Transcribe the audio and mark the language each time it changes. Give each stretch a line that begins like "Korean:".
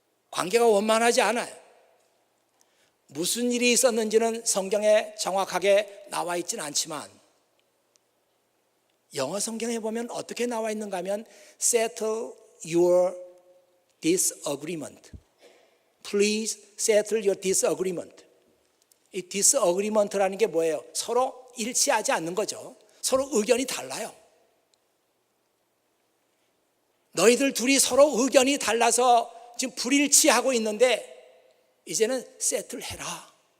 Korean: 관계가 원만하지 않아요. 무슨 일이 있었는지는 성경에 정확하게 나와 있지는 않지만 영어 성경에 보면 어떻게 나와 있는가 하면
English: settle your disagreement. Please settle your disagreement.
Korean: 이 disagreement라는 게 뭐예요? 서로 일치하지 않는 거죠. 서로 의견이 달라요. 너희들 둘이 서로 의견이 달라서 지금 불일치하고 있는데 이제는 세틀해라.